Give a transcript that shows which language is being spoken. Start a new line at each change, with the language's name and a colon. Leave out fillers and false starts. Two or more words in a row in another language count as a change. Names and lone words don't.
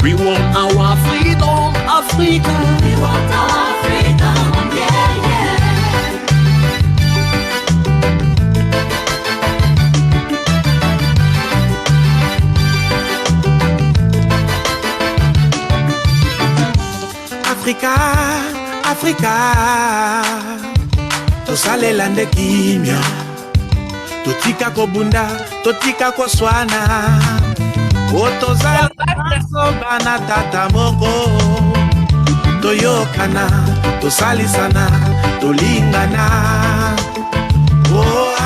English: We want our freedom, Africa. We want our freedom, yeah, yeah. Africa, Africa,
Lingala: tosale lande kimya, totika kobunda, totika koswana, otozala bana tata moko, toyokana, tosalisana, tolingana, oh